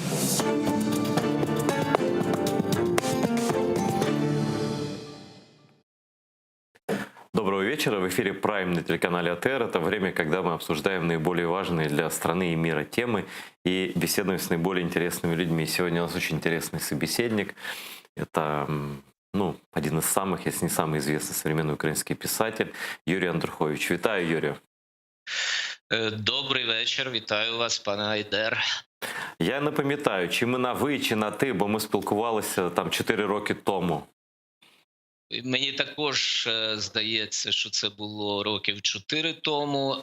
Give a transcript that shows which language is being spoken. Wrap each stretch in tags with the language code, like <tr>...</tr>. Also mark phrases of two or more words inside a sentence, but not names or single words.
<ru>Доброго вечера. В эфире Prime на телеканале АТР. Это время, когда мы обсуждаем наиболее важные для страны и мира темы и беседуем с наиболее интересными людьми. Сегодня у нас очень интересный собеседник. Это один из самых, если не самый известный современный украинский писатель Юрій Андрухович.</ru> <uk>Вітаю, Юрію. Добрий вечір, вітаю вас, пане Айдер. Я не пам'ятаю, чи ми на ви, чи на ти, бо ми спілкувалися там 4 роки тому. Мені також здається, що це було років 4 тому.</uk>